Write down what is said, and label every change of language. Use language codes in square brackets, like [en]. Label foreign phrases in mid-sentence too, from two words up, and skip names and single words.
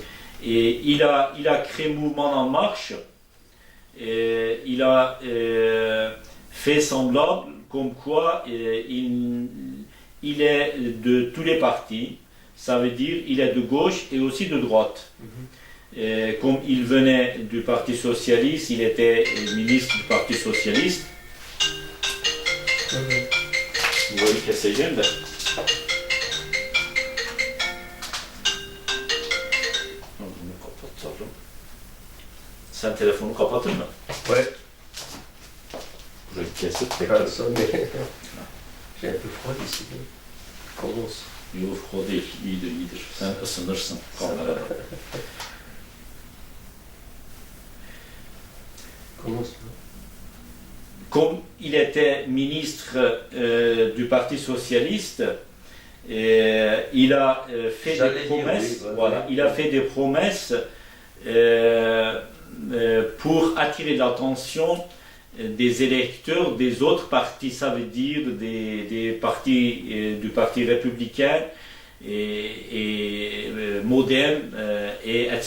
[fr] Et il a créé Mouvement en Marche. Et il a fait semblant comme quoi il est de tous les partis. Ça veut dire il est de gauche et aussi de droite. Comme il venait du Parti Socialiste, il était ministre du Parti Socialiste. Vous voyez que c'est gente. [tr] Sen telefonu kapatır mı? [fr] Ouais. [tr] Burayı kesip [fr] Pas [tr] tekrar. [fr] ça, mais j'ai un peu froid ici. Commence. [tr] Yok o değil, iyidir. Sen ısınırsın kamerada. [fr] Commence. comme il était ministre du Parti socialiste, il a fait des promesses. Voilà, il a fait des promesses pour attirer l'attention des électeurs des autres partis, ça veut dire des partis du Parti républicain et moderne, etc.